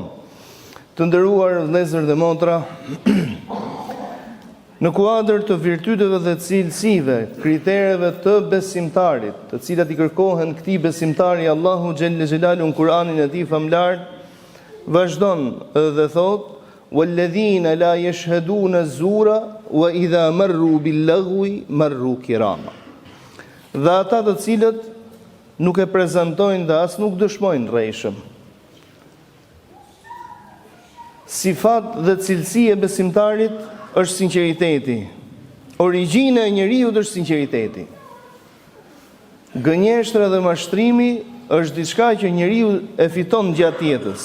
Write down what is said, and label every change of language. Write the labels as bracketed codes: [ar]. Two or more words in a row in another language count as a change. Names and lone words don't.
[sq] Të nderuar vëllezër dhe motra, në kuadër të virtyteve dhe cilësive, kritereve të besimtarit, të cilat i kërkohen këtij besimtari, Allahu [ar] جل جلاله [sq] në Kur'anin e tij famlar vazhdon dhe thotë: [ar] "والذين لا يشهدون الزور وإذا مروا باللغو مروا كراما." [sq] Dhe ata të cilët nuk e prezantojnë dhe as nuk dëshmojnë rrejshëm. Sifat dhe cilësi e besimtarit është sinqeriteti. Origjina e njeriut është sinqeriteti. Gënjeshtra dhe mashtrimi është diçka që njeriu e fiton gjatë jetës.